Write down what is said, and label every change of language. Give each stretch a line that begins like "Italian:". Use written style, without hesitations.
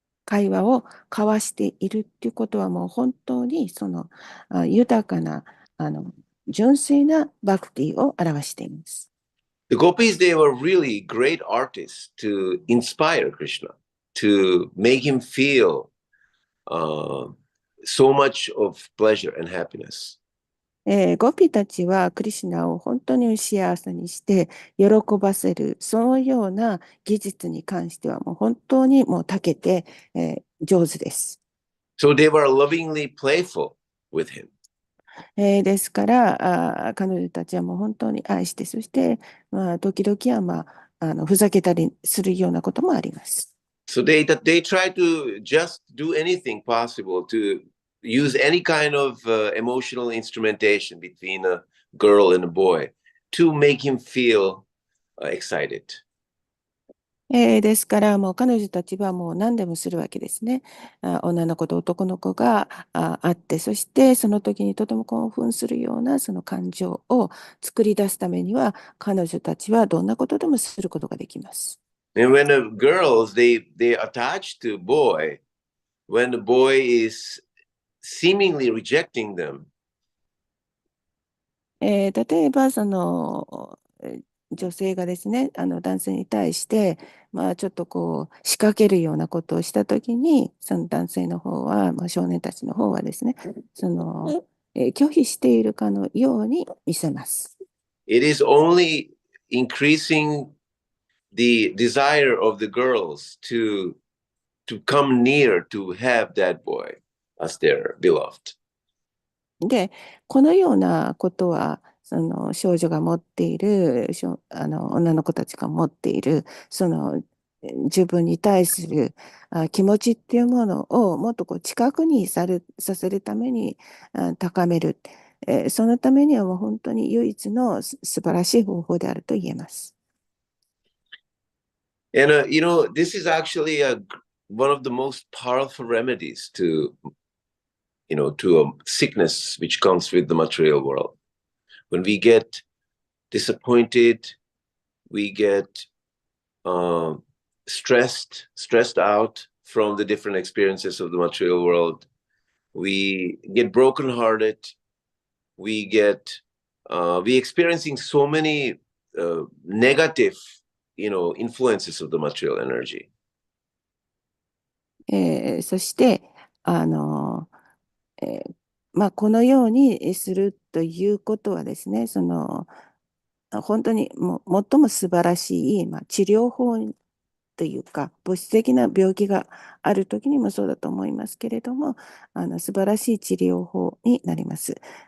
Japanese: 会話を交わしているっていうことはもう本当にその豊かな純粋なバクティを表しています。
English: The gopis, they were really great artists to inspire Krishna, to make him feel so much of pleasure and happiness.
Japanese: ゴピたちはクリシュナを本当に幸せにして喜ばせる、そのような技術に関してはもう本当にもう長けて、上手です。
English: So they were lovingly playful with him.
Japanese: ですから彼女たちはもう本当に愛して、そして、時々は、ふざけたりするようなこともあります。
English: So they try to just do anything possible to use any kind of emotional instrumentation between a girl and a boy to make him feel excited.
Japanese: ですからもう彼女たちはもう何でもするわけですね。女の子と男の子があって、そしてその時にとても興奮するようなその感情を作り出すためには、彼女たちはどんなことでもすることができます。
English: And when the girls they attach to boy, when the boy is seemingly rejecting them,
Japanese: 例えばその女性がですね、男性に対して、ちょっとこう仕掛けるようなことをしたときに、その男性の方は、少年たちの方はですね、拒否しているかのように見せます。
English: it is only increasing the desire of the girls to come near to have that boy as their beloved.
Japanese: で、このようなことは、その少女が持っている、女の子たちが持っている、自分に対する気持ちっていうものをもっとこう近くにさせるために高める。そのためにはもう本当に唯一の素晴らしい方法であると言えます。
English: And this is actually one of the most powerful remedies to to a sickness which comes with the material world. When we get disappointed, we get stressed out from the different experiences of the material world. We get brokenhearted. We experiencing so many negative, influences of the material energy.
Japanese: そして、このようにするということはですね、本当に最も素晴らしい、治療法というか、物質的な病気がある時にもそうだと思いますけれども、素晴らしい治療法になります。